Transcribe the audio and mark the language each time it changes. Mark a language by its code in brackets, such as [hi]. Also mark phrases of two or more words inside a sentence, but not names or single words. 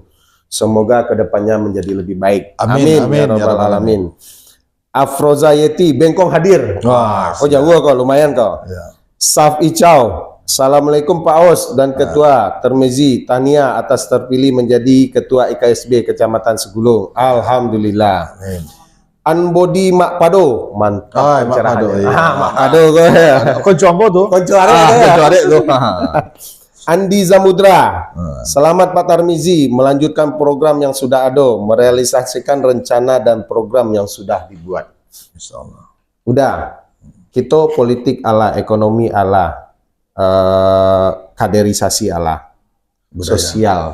[id] Semoga kedepannya menjadi lebih baik. Amin, [ar] يا رب العالمين. [id] Afroza Yeti, Bengkong hadir. Oh jauh kok, lumayan kok. Saf Icau. Assalamualaikum Pak Os dan Ketua Termizi, tahniah atas terpilih menjadi Ketua IKSB Kecamatan Segulung. Alhamdulillah. Anbodi Mak Pado, mantap pencerahannya. Mak Pado kok ya. [min] Konco Ambo tuh. Konco arek tuh. [id] Andi Zamudra. Selamat Pak Tarmizi melanjutkan program yang sudah ada, merealisasikan rencana dan program yang sudah dibuat. Insyaallah. Udah. Kita politik ala, ekonomi ala, kaderisasi ala, sosial.